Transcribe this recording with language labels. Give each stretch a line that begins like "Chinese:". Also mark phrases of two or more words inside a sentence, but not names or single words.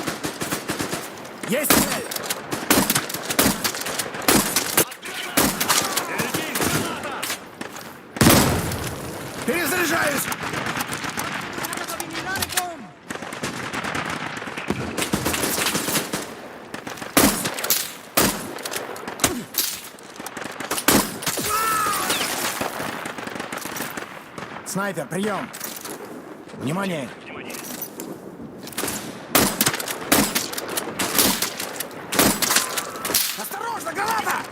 Russian: Есть цель! Перезаряжаюсь!
Arabic: الهدف بنيرانكم.
Russian: Снайпер, прием! Внимание! Осторожно, граната!